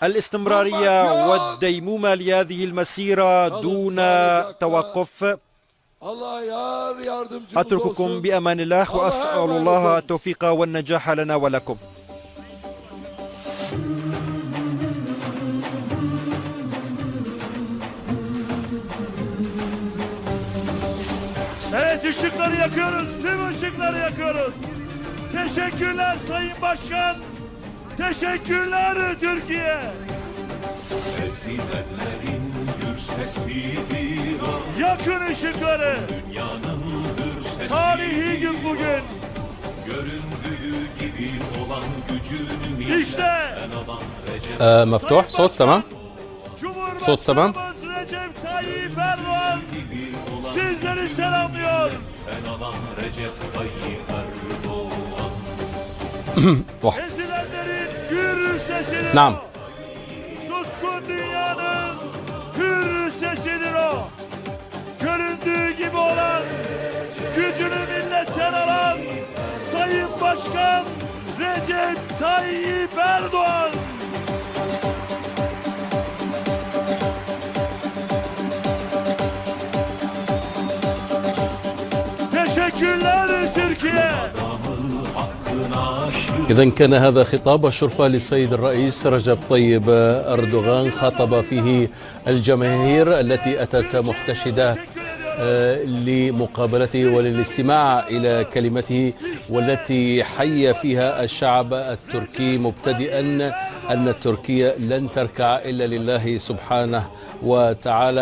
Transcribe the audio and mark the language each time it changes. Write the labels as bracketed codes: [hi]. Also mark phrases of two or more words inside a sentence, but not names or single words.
[ar] الاستمرارية والديمومة لهذه المسيرة دون توقف. أترككم بأمان الله وأسأل الله التوفيق والنجاح لنا ولكم. [tr] Evet, ışıkları yakıyoruz. Tüm ışıkları yakıyoruz. Teşekkürler Sayın Başkan. Teşekkürler Türkiye. Ezilenlerin gür sesidir o. Yakın ışıkları. Dünyanın gür sesidir. Tarihi gün bugün. Göründüğü gibi olan gücünü İşte. [ar] مفتوح صوت تمام. صوت تمام. [tr] Cumhurbaşkanımız Recep Tayyip Erdoğan sizleri selamlıyor. Ezilenlerin gür sesidir. [ar] نعم. [tr] Suskun dünyanın hür sesidir o. Göründüğü gibi olan, gücünü milletten alan Sayın Başkan Recep Tayyip Erdoğan. Teşekkürler Türkiye. [ar] إذا كان هذا خطاب الشرفة للسيد الرئيس رجب طيب أردوغان، خاطب فيه الجماهير التي أتت محتشدة لمقابلته وللاستماع إلى كلمته، والتي حي فيها الشعب التركي مبتدئا أن تركيا لن تركع إلا لله سبحانه وتعالى.